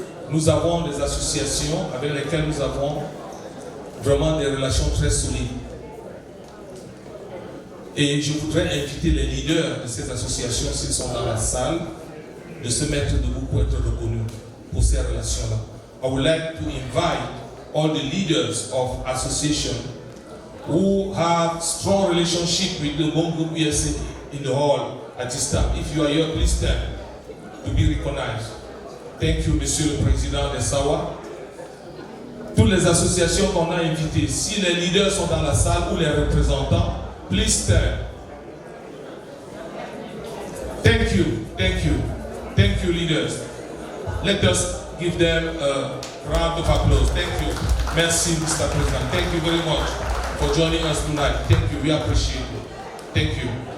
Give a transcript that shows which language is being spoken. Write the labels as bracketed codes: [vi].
[fr] Nous avons des associations avec lesquelles nous avons vraiment des relations très solides. Et je voudrais inviter les leaders de ces associations, s'ils sont dans la salle, de se mettre debout pour être reconnus pour ces relations-là. [en] I would like to invite all the leaders of association who have strong relationship with the Ngongum ESA in the hall at this time. If you are here, please stand to be recognized. Thank you, [fr] Monsieur le Président de Sawa. Toutes les associations qu'on a invitées, si les leaders sont dans la salle ou les représentants, [en] please stand. Thank you, thank you, thank you, leaders. Let us give them a round of applause. Thank you. [fr] Merci, [en] Mr. President. Thank you very much for joining us tonight. Thank you. We appreciate it. Thank you.